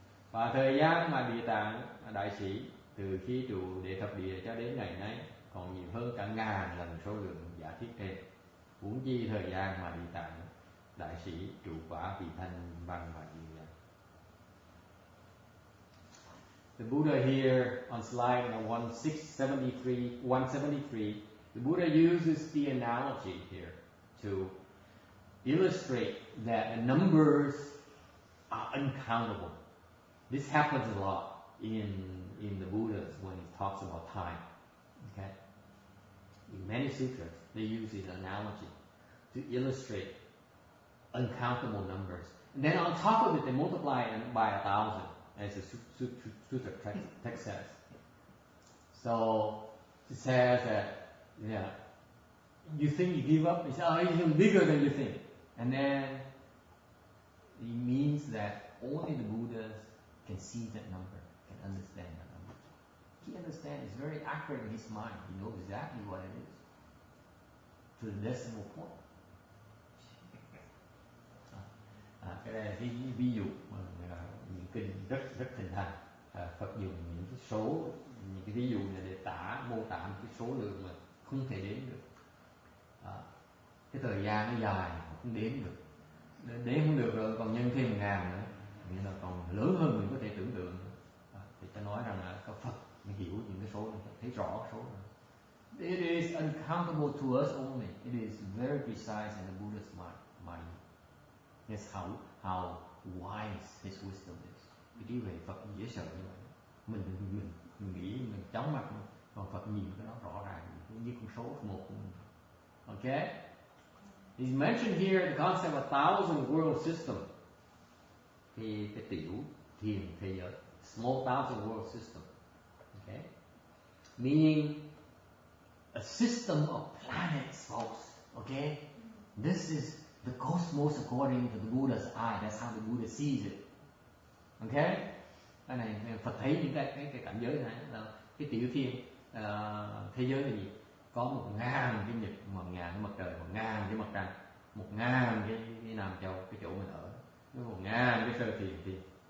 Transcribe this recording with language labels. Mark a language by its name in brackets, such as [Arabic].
[Vietnamese] Và thời gian mà Địa Tạng đại sĩ từ khi trụ Đệ Thập Địa cho đến ngày nay còn nhiều hơn cả ngàn lần số lượng giả thiết trên. Huống chi thời gian mà Địa Tạng đại sĩ trụ quả vị thanh văn và diệu giác. [English] The Buddha here on slide 173, the Buddha uses the analogy here to illustrate that the numbers are uncountable. This happens a lot in the Buddhas when he talks about time. Okay? In many sutras, they use this analogy to illustrate uncountable numbers. And then on top of it, they multiply it by 1,000, as the sutra text says. So it says that, you think you give up, it's even bigger than you think. And then It means that only the Buddhas can see that number, can understand that number. He understands, it's very accurate in his mind. He knows exactly what it is, to the decimal point. [Vietnamese] Cái đây là cái ví dụ mà những kinh rất thịnh hành. Phật dùng những cái số, những cái ví dụ này để mô tả một cái số lượng mà không thể đếm được. Cái thời gian nó dài mà không đếm được, đếm không được rồi còn nhân thêm 1000 nữa, nghĩa là còn lớn hơn mình có thể tưởng tượng. Thì ta nói rằng là có Phật mới hiểu những cái số này, thấy rõ số này. [English] It is uncountable to us only. It is very precise in the Buddha's mind. That's how wise his wisdom is. [Vietnamese] Cái trí huệ Phật dễ sợ như vậy. Mình nghĩ mình chóng mặt, còn Phật nhìn cái đó rõ ràng như con số một của mình. [English] Okay? He's mentioned here the concept of 1,000 world system. [Vietnamese] Cái tiểu thiền thế giới, [English] small 1,000 world system. Okay? Meaning a system of planets, folks. Okay? This is the cosmos according to the Buddha's eye. That's how the Buddha sees it. Okay? [Vietnamese] Cái này Phật thấy những cái cảnh giới này là cái tiểu thiên thế giới là gì? Có 1.000 cái nhật, 1.000 cái mặt trời, 1.000 cái mặt trăng, 1.000 cái Nam Châu, cái chỗ mình ở, 1.000 cái sơ thiền.